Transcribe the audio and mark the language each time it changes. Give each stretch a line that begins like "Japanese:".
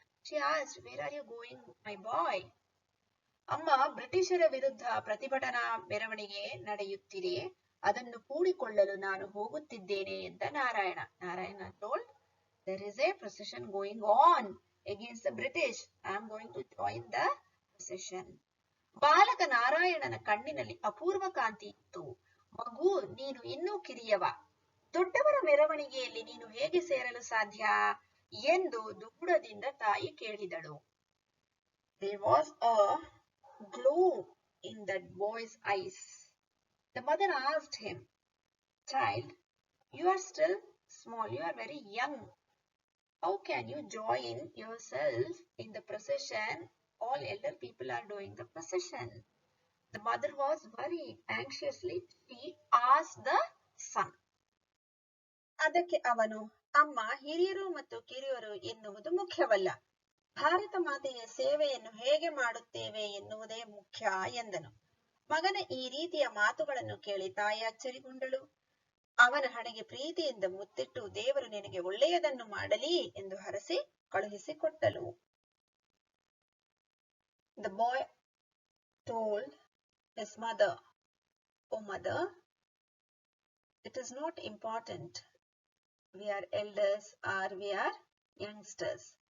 English: She asked, "Where are you going, my boy?"
Kannada: ಅಮ್ಮ, ಬ್ರಿಟಿಷರ ವಿರುದ್ಧ ಪ್ರತಿಭಟನಾ ಮೆರವಣಿಗೆ ನಡೆಯುತ್ತಿದೆ, ಅದನ್ನು ಕೂಡಿಕೊಳ್ಳಲು ನಾನು ಹೋಗುತ್ತಿದ್ದೇನೆ ಎಂದ Narayana.
English: Narayana told, "There is a procession going on against the British. I am going to join the procession."
Kannada: ಬಾಲಕ ನಾರಾಯಣನ ಕಣ್ಣಿನಲ್ಲಿ ಅಪೂರ್ವ ಕಾಂತಿ ಇತ್ತು. "ಮಗು, ನೀನು ಇನ್ನೂ ಕಿರಿಯವ. ದೊಡ್ಡವರ ಮೆರವಣಿಗೆಯಲ್ಲಿ ನೀನು ಹೇಗೆ ಸೇರಲು ಸಾಧ್ಯ?" ಎಂದು ದುಗುಡದಿಂದ ತಾಯಿ ಕೇಳಿದಳು.
English: There was a glow in that boy's eyes. The mother asked him, "Child, you are still small, you are very young. How can you join yourself in the procession? All elder people are doing the procession." The mother was worried. Anxiously, she asked the son.
Kannada: ಅದಕ್ಕೆ ಅವನು, "ಅಮ್ಮ, ಹಿರಿಯರು ಮತ್ತು ಕಿರಿಯರು ಎನ್ನುವುದು ಮುಖ್ಯವಲ್ಲ. ಭಾರತ ಮಾತೆಯ ಸೇವೆಯನ್ನು ಹೇಗೆ ಮಾಡುತ್ತೇವೆ ಎನ್ನುವುದೇ ಮುಖ್ಯ" ಎಂದನು. ಮಗನ ಈ ರೀತಿಯ ಮಾತುಗಳನ್ನು ಕೇಳಿ ತಾಯಿ ಅಚ್ಚರಿಗೊಂಡಳು. ಅವನ ಹಣೆಗೆ ಪ್ರೀತಿಯಿಂದ ಮುತ್ತಿಟ್ಟು, "ದೇವರು ನಿನಗೆ ಒಳ್ಳೆಯದನ್ನು ಮಾಡಲಿ" ಎಂದು ಹರಸಿ ಕಳುಹಿಸಿಕೊಟ್ಟಳು.
English: The boy told his mother, "Oh mother, it is not important we are elders or we are youngsters.